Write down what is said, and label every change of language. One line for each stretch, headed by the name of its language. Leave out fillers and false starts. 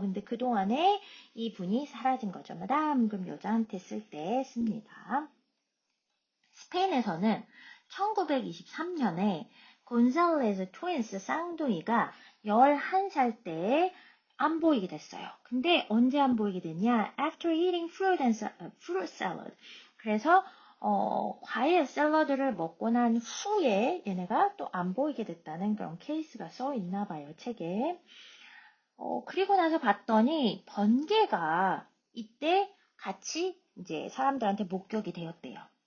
Korean: 근데 그동안에 이 분이 사라진 거죠. 마담 그럼 여자한테 쓸 때 씁니다. 스페인에서는 1923년에 곤살레스 트윈스 쌍둥이가 11살 때 안 보이게 됐어요. 근데 언제 안 보이게 됐냐?
English: After eating fruit salad.
Korean: 그래서 과일 샐러드를 먹고 난 후에 얘네가 또 안 보이게 됐다는 그런 케이스가 써 있나 봐요, 책에. 그리고 나서 봤더니 번개가 이때 같이 이제 사람들한테 목격이 되었대요.